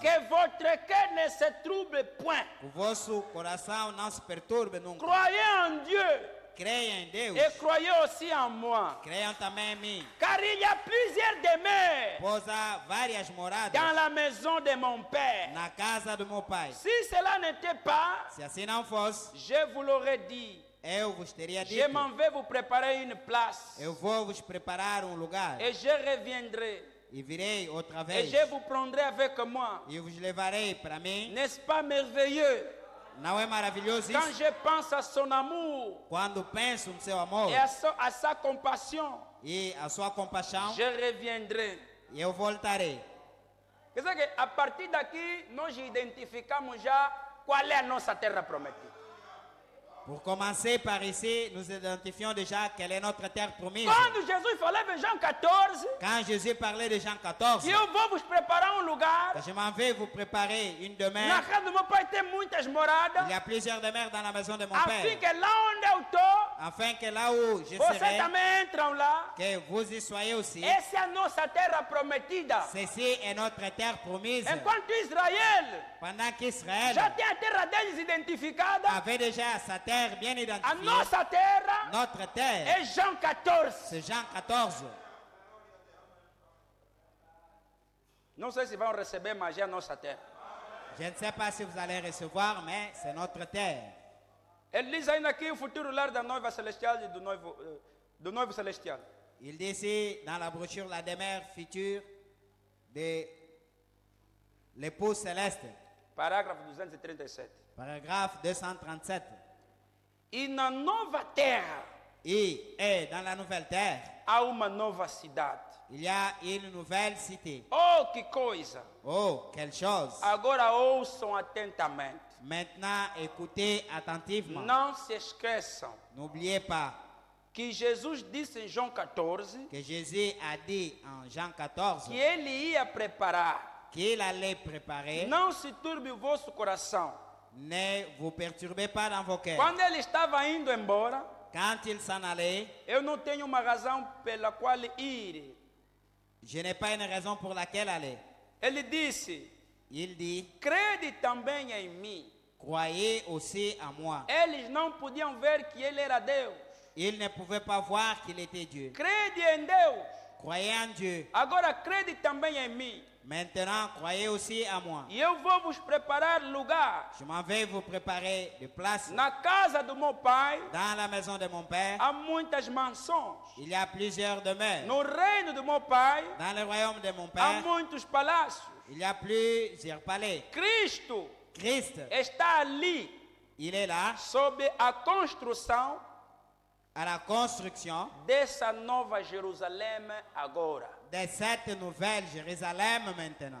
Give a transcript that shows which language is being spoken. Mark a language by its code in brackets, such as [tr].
[fr] Que votre cœur ne se trouble point. [pt] O vosso coração não se perturbe nunca. [fr] Croyez en Dieu [pt] Creia em Deus. [fr] et croyez aussi en moi. [pt] Creiam também em mim. [fr] Car il y a plusieurs demeures [pt] Pois há várias moradas [fr] dans la maison de mon père. [pt] na casa do meu pai. [fr] Si cela n'était pas, [pt] Se assim não fosse, [fr] je vous l'aurais dit. [pt] eu vos teria [fr] Je [pt] dito: [fr] m'en vais vous préparer une place. [pt] eu vou vos preparar um lugar [fr] Et je reviendrai. [pt] e virei outra [fr] Et [pt] vez [fr] je vous prendrai avec moi. [pt] e vos levarei para mim. [fr] N'est-ce pas merveilleux? [pt] Não é maravilhoso [fr] Quand [pt] isso? [fr] je pense à son amour [pt] Quando penso no seu amor [fr] et à sa compassion, [pt] e a sua compaixão, [fr] je reviendrai. [pt] eu voltarei. Quer dizer que a partir daqui nós identificamos já qual é a nossa terra prometida. [fr] Pour commencer par ici, nous identifions déjà quelle est notre terre promise. [pt] Quando Jesus falava em Jean 14, [fr] Quand Jésus parlait de Jean 14, [pt] que eu vou vos preparar um lugar, [fr] je m'en vais vous préparer une [pt] na [fr] demeure. [pt] casa do meu pai tem muitas moradas, [fr] Il y a plusieurs demeures dans la maison de mon [pt] afim [fr] père. [pt] que lá onde eu estou, [fr] Afin que là où je [pt] vocês [fr] serai, [pt] também entram lá. [fr] que vous y soyez aussi. [pt] Essa é a nossa terra prometida. [fr] Ceci est notre terre promise. [pt] Enquanto Israel [fr] Pendant qu'Israël [pt] já tem a terra deles identificada, [fr] avait déjà sa terre bien [pt] a [fr] identifiée, [pt] nossa terra [fr] notre terre, [pt] é Jean 14. [fr] c'est Jean 14. [pt] Não sei se vão receber, mas é a nossa terra. [fr] Je ne sais pas si vous allez recevoir, mais c'est notre terre. [pt] Ele diz ainda aqui o futuro lar da noiva celestial e do noivo celestial. [fr] Il dit ici dans la brochure la demeure future de l'épouse céleste. [pt] Parágrafo 237. [fr] Paragraphe 237. [pt] E na nova terra [fr] Et dans la nouvelle terre, [pt] há uma nova cidade. [fr] il y a une nouvelle cité. [pt] Oh, que coisa! [fr] Oh, quelle chose! [pt] Agora ouçam atentamente. [fr] Maintenant, écoutez attentivement. [pt] Não se esqueçam [fr] N'oubliez pas [pt] que Jesus disse em João 14 [fr] que Jésus a dit en Jean 14 [pt] que ele ia preparar. [fr] qu'il allait préparer. [pt] Não se turbe o vosso coração. [fr] Ne vous perturbez pas dans vos cœurs. [pt] Quando ele estava indo embora, [fr] Quand il s'en allait, [pt] eu não tenho uma razão pela qual ir. [fr] je n'ai pas une raison pour laquelle aller. [pt] Ele disse: [fr] Il dit, [pt] crede também em mim. [fr] croyez aussi à moi. [pt] Eles não podiam ver que ele era Deus. [fr] Il ne pouvait pas voir qu'il était Dieu. [pt] Crede em Deus. [fr] Croyez en Dieu. [pt] Agora crede também em mim. [fr] Maintenant, croyez aussi à moi. [pt] E eu vou vos preparar lugar. [fr] Je m'en vais vous préparer de place. [pt] Na casa do meu pai [fr] Dans la maison de mon père, [pt] há muitas mansões. [fr] il y a plusieurs demeures. [pt] No reino do meu pai [fr] Dans le royaume de mon [pt] há [fr] père, [pt] muitos palácios. [fr] il y a plusieurs palais. [pt] Cristo [fr] Christ, [pt] está ali [fr] il est là [pt] sob a construção [fr] à la construction [pt] dessa nova Jerusalém agora. [fr] de cette nouvelle Jérusalem maintenant.